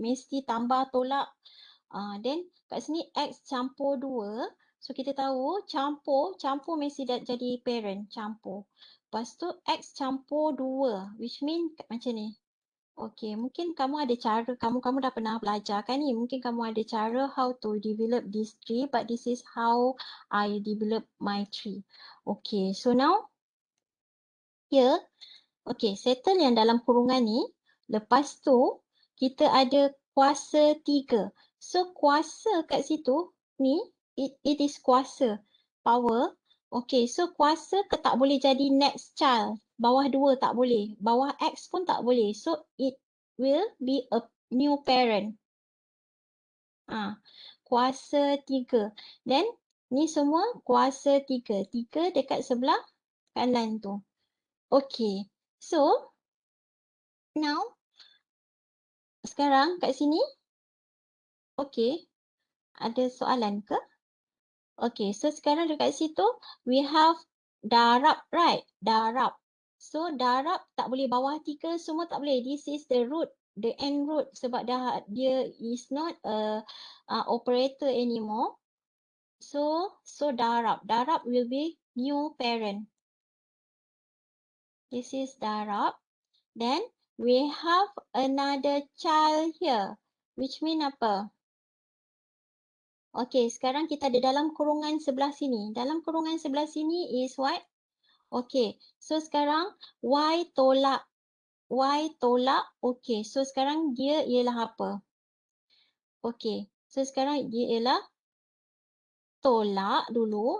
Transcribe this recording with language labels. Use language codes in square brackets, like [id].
[ms] Mesti tambah tolak. Then kat sini X campur 2. So kita tahu campur mesti jadi parent, campur. Lepas tu X campur 2, which mean macam ni. Okay, mungkin kamu ada cara, kamu dah pernah belajar kan ni. [en] Mungkin kamu ada cara how to develop this tree, but this is how I develop my tree. [ms] Okay, so now here, okay, settle yang dalam kurungan ni. Lepas tu, kita ada kuasa 3. So, kuasa kat situ, ni, it is kuasa. Power. Okay, so kuasa tak boleh jadi next child. Bawah 2 tak boleh. Bawah X pun tak boleh. So, it will be a new parent. Kuasa 3. Then, ni semua kuasa 3. 3 dekat sebelah kanan tu. Okay, so, now, sekarang kat sini, okay, ada soalan ke? Okay, so sekarang dekat situ, we have darab, right? Darab. So, darab tak boleh bawah 3, semua tak boleh. [en] This is the root, the end root. Sebab dia is not a operator anymore. [ms] So darab. Darab will be new parent. [en] This is darab. Then, we have another child here. Which mean apa? [ms] Okay, sekarang kita ada dalam kurungan sebelah sini. Dalam kurungan sebelah sini is what? Okay, so sekarang Y tolak. Y tolak. Okay, so sekarang dia ialah apa? Okay, so sekarang dia ialah tolak dulu.